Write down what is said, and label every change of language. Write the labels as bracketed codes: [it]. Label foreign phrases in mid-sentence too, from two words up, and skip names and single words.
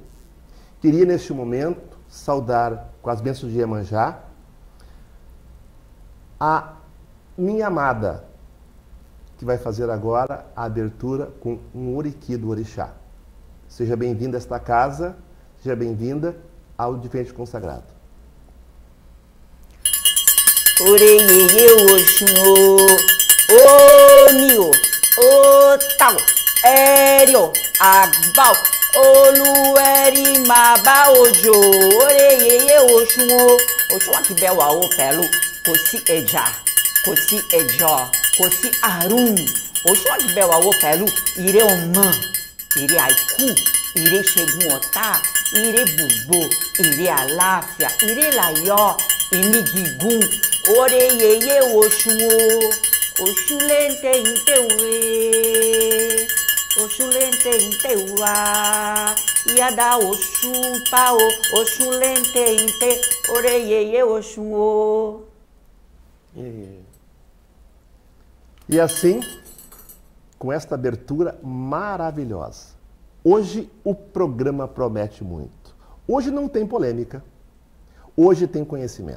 [pt] Queria, neste momento, saudar com as bênçãos de Iemanjá a minha amada, que vai fazer agora a abertura com um oriqui do Orixá. Seja bem-vinda a esta casa, seja bem-vinda ao Diferente Consagrado. [yo] Oreyeye Oxum, Onio, Otau, Erio, Agbau, Olueri Maba Ojo, Oreyeye Oxum, Oxum Akibẹ̀wá o pẹ̀lú kò sí ẹja, kò sí ẹjọ́, kò sí àrùn. Oxum Akibẹ̀wá o pẹ̀lú ire ọmọ, ire àìkú, ire ṣẹ́gun ọ̀tá, ire gbogbo, ire àlàáfíà, ire láyọ̀, ìní gígùn. Oreyeye Oxum o, Oxum lente intewe, Oxum lente intewa, Iada Oxum pa o, Oxum lente inte, Oreyeye Oxum o. [pt] E assim, com esta abertura maravilhosa, hoje o programa promete muito. Hoje não tem polêmica, hoje tem conhecimento.